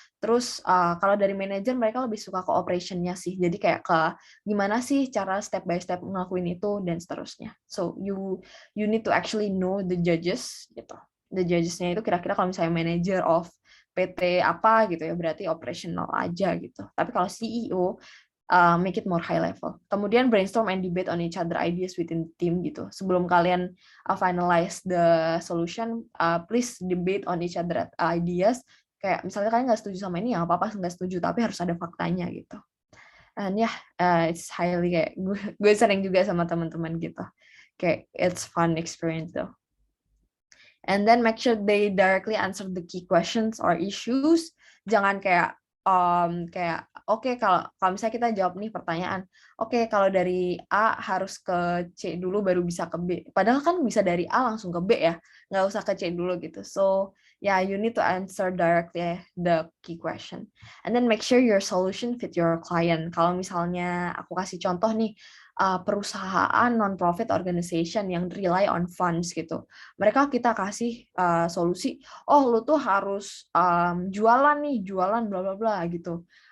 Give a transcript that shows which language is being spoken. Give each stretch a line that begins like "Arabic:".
Indonesian: Terus kalau dari manajer mereka lebih suka ke operation-nya sih. Jadi kayak ke gimana sih cara step by step ngelakuin itu dan seterusnya.
English: So you need to actually know the judges gitu.
Indonesian: The judges-nya itu kira-kira kalau misalnya manager of PT apa gitu ya, berarti operational aja gitu. Tapi kalau CEO,
English: make it more high level. Kemudian brainstorm and debate on each other ideas within team gitu.
Indonesian: Sebelum kalian
English: finalize the solution, please debate on each other ideas.
Indonesian: Kayak misalnya kalian nggak setuju sama ini, ya apa-apa nggak setuju, tapi harus ada faktanya gitu.
English: And yeah, it's highly
Indonesian: kayak gue sering juga sama teman-teman gitu.
English: Kayak it's fun experience though. And then make sure they directly answer the key questions or issues.
Indonesian: Jangan kayak oke, kalau misalnya kita jawab nih pertanyaan, oke, kalau dari A harus ke C dulu baru bisa ke B. Padahal kan bisa dari A langsung ke B ya, nggak usah ke C dulu gitu.
English: So yeah, you need to answer directly the key question. And then make sure your solution fit your client.
Indonesian: Kalau misalnya aku kasih contoh nih, perusahaan non-profit organization yang rely on funds gitu. Mereka kita kasih solusi, lu tuh harus jualan bla bla bla gitu.